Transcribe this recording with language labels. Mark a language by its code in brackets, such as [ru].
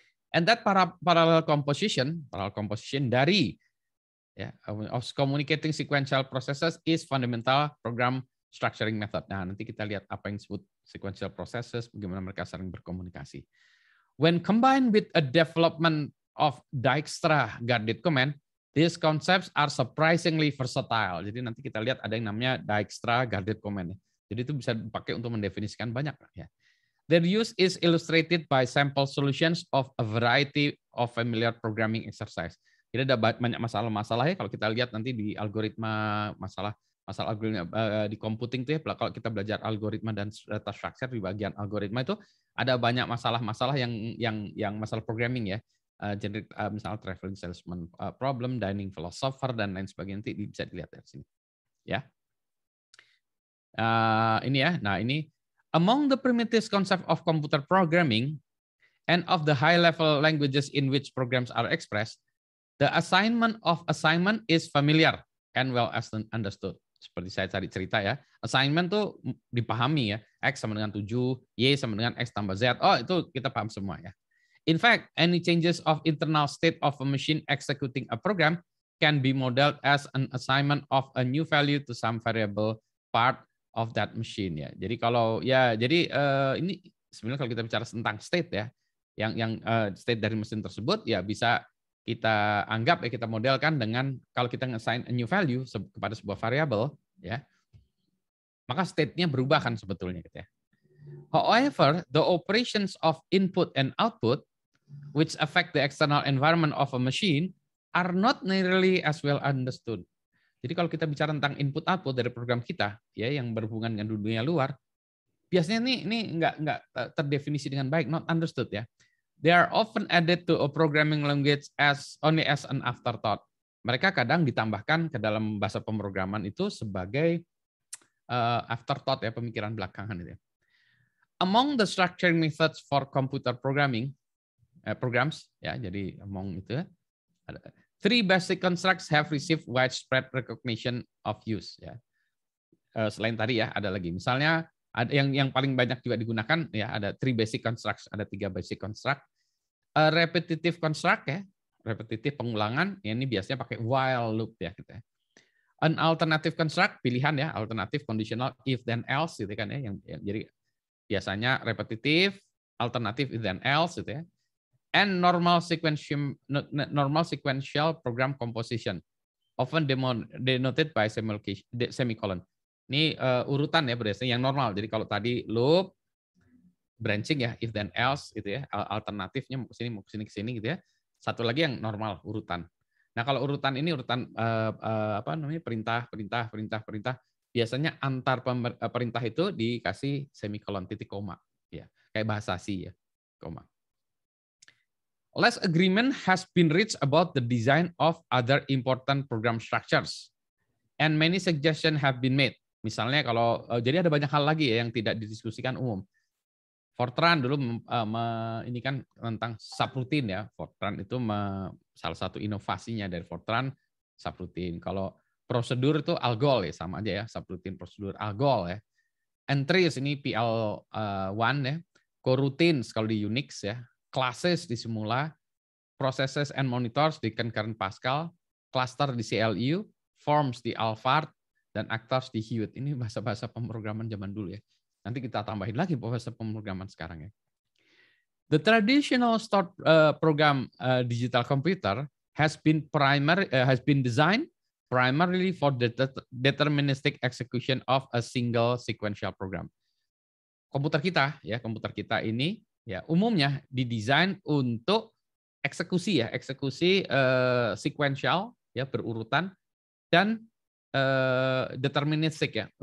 [en] And that parallel composition [id] dari [en] of communicating sequential processes is fundamental program structuring method. [id] Nah, nanti kita lihat apa yang disebut sequential processes, bagaimana mereka saling berkomunikasi. [en] When combined with a development of Dijkstra guarded command, these concepts are surprisingly versatile. [id] Jadi nanti kita lihat ada yang namanya Dijkstra guarded command. Jadi itu bisa dipakai untuk mendefinisikan banyak ya. [en] Their use is illustrated by sample solutions of a variety of familiar programming exercise. [id] Jadi ada banyak masalah-masalah ya kalau kita lihat nanti di algoritma masalah algoritma di computing tuh ya, kalau kita belajar algoritma dan data structure di bagian algoritma itu ada banyak masalah-masalah yang masalah programming ya. Jadi misalnya traveling salesman problem, dining philosopher dan lain sebagainya, nanti bisa dilihat dari sini. Ya. Ini ya. Nah, ini [en] among the primitive concept of computer programming and of the high-level languages in which programs are expressed, the assignment is familiar and well understood. [id] Seperti saya tadi cerita ya, assignment tuh dipahami ya, X sama dengan 7, Y sama dengan X tambah Z. Oh, itu kita paham semua ya. [en] In fact, any changes of internal state of a machine executing a program can be modeled as an assignment of a new value to some variable part of that machine ya. [id] Jadi kalau ya ini sebenarnya kalau kita bicara tentang state ya, yang state dari mesin tersebut ya bisa kita anggap ya, kita modelkan dengan kalau kita nge-assign [en] a new value [id] kepada sebuah variabel ya, maka state-nya berubah kan sebetulnya gitu ya. [en] However, the operations of input and output which affect the external environment of a machine are not nearly as well understood. [id] Jadi kalau kita bicara tentang input output dari program kita ya yang berhubungan dengan dunia luar, biasanya ini nggak terdefinisi dengan baik, [en] not understood [id] ya. [en] They are often added to a programming language only as an afterthought. [id] Mereka kadang ditambahkan ke dalam bahasa pemrograman itu sebagai afterthought ya, pemikiran belakangan itu. [en] Among the structuring methods for computer programming programs ya, [id] jadi among itu ada [en] 3 basic constructs have received widespread recognition of use ya. [id] Selain tadi ya ada lagi. Misalnya ada yang paling banyak juga digunakan ya, ada 3 basic constructs, ada 3 basic construct. Repetitive construct ya, repetitif pengulangan, ya ini biasanya pakai while loop ya gitu ya. [en] An alternative construct, [id] pilihan ya, alternatif conditional if then else gitu kan ya, yang jadi biasanya repetitif, alternatif if then else gitu ya. [en] And normal sequential program composition, often denoted by semicolon. [id] Ini urutan ya berdasarkan yang normal. Jadi kalau tadi loop, branching ya, if then else gitu ya, alternatifnya mau ke sini gitu ya. Satu lagi yang normal urutan. Nah kalau urutan ini urutan perintah. Biasanya antar perintah itu dikasih semicolon, titik koma, ya kayak bahasa C ya, koma. Less agreement has been reached about the design of other important program structures, and many suggestions have been made. Misalnya kalau jadi ada banyak hal lagi ya yang tidak didiskusikan umum. Fortran dulu ini kan tentang subroutine ya. Fortran itu salah satu inovasinya dari Fortran subroutine. Kalau prosedur itu algol ya, sama aja ya, subroutine prosedur algol ya. Entries ini PL1 ya. Coroutines kalau di Unix ya. Classes di Simula, processes and monitors di concurrent Pascal, cluster di CLU, forms di Alphard, dan actors di Hewitt. Ini bahasa-bahasa pemrograman zaman dulu ya. Nanti kita tambahin lagi bahasa pemrograman sekarang ya. [en] The traditional program digital computer has been designed primarily for the deterministic execution of a single sequential program. [id] Komputer kita ini ya umumnya didesain untuk eksekusi sequential ya, berurutan, dan deterministik ya.